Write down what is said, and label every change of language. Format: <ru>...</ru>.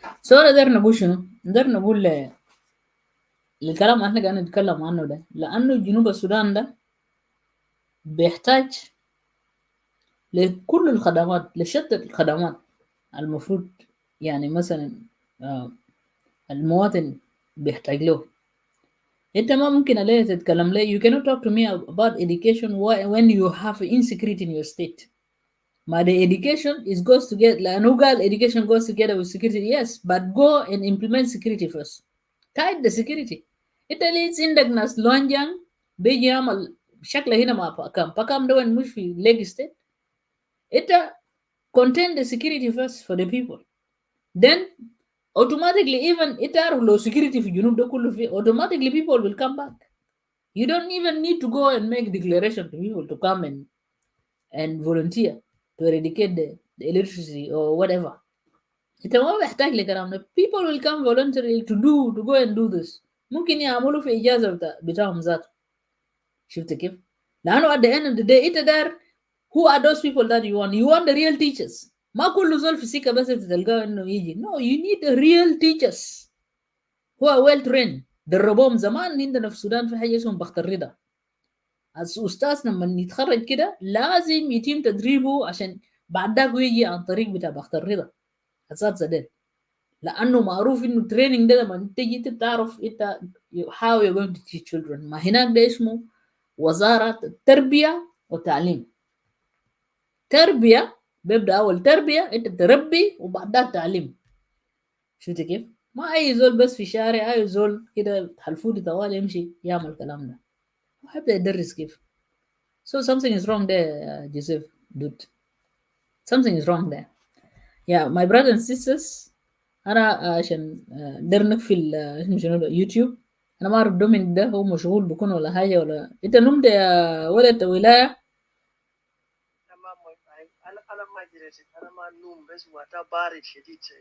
<ar>So نقدر نقول شنو؟ نقدر نقول الكلام احنا قاعدين نتكلم عنه ده، لانه جنوب السودان ده بيحتاج لكل الخدمات، لشتى الخدمات المفروض، يعني مثلا المواطن بيحتاج له. انت ما ممكن عليه تتكلم لي.</ar> <en>You cannot talk to me about education when you have insecurity in your state. ما the education is goes together،</en> <ar>لأنه قال</ar> <en>education goes together with security. Yes, but go and implement security first. Tight the security.</en> <ar>انت ليش عندك ناس لونجان بيجي يعمل شكله هنا مع باكام ده وين مش في leg state.</ar> <en>انت contain the security first for the people. Then automatically even it are low security</en> <ar>في الجنوب ده كله في</ar> <en>automatically people will come back. You don't even need to go and make declaration to people to come and volunteer to eradicate the electricity or whatever.</en> <ar>انت ما محتاج لكلام ده.</ar> <en>People will come voluntarily to go and do this.</en> <ar>ممكن يعملوا في إجازة بتاعهم ذاته. شفت كيف؟ لأنه</ar> <en>at the end of the day</en> <ar>انت دار</ar> <en>who are those people that you want? You want the real teachers.</en> <ar>ما كل زول في سكة بس تلقاه انه يجي.</ar> <en>No, you need the real teachers who are well trained.</en> <ar>دربوهم زمان عندنا في السودان في حاجة اسمهم بخت الرضا. الأستاذ لما يتخرج كده لازم يتم تدريبه عشان بعد ذاك يجي عن طريق بتاع بخت الرضا أساتذة ديل، لأنه معروف إنه التريننج ده لما تجي تعرف أنت</ar> <en>how you're going to teach children.</en> <ar>ما هناك ده اسمه وزارة التربية والتعليم. تربية بيبدأ أول تربية أنت تربي وبعد ذاك تعليم. شفت كيف؟ ما أي زول بس في شارع أي زول كده حلفودي طوال يمشي يعمل الكلام ده وحيبدأ يدرس كيف.</ar> <en>So something is wrong there, Joseph, dude. Something is wrong there. Yeah, my brothers and sisters,</en> <ar>أنا عشان در نقفل اسمه شنو ده يوتيوب. أنا ما أعرف دومينيك ده هو مشغول بكون ولا حاجة ولا أنت نمت يا ولد ولاية؟ أنا ما جريت، أنا ما نوم بس وقتها بارد شديد</ar>